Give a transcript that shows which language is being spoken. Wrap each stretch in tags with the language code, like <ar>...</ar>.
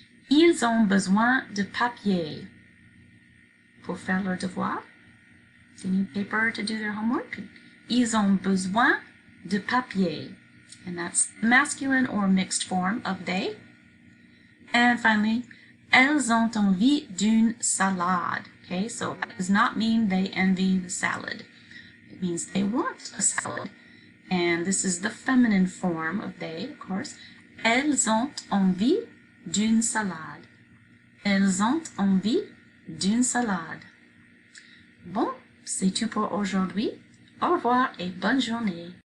<fr>Ils ont besoin de papier. Pour faire leur devoir.</fr> <en>They need paper to do their homework.</en> <fr>Ils ont besoin de papier.</fr> <en>And that's masculine or mixed form of they. And finally,</en> <fr>elles ont envie d'une salade.</fr> <en>Okay, so that does not mean they envy the salad. It means they want a salad. And this is the feminine form of they, of course.</en> <fr>Elles ont envie d'une salade. Elles ont envie d'une salade. Bon, c'est tout pour aujourd'hui. Au revoir et bonne journée.</fr>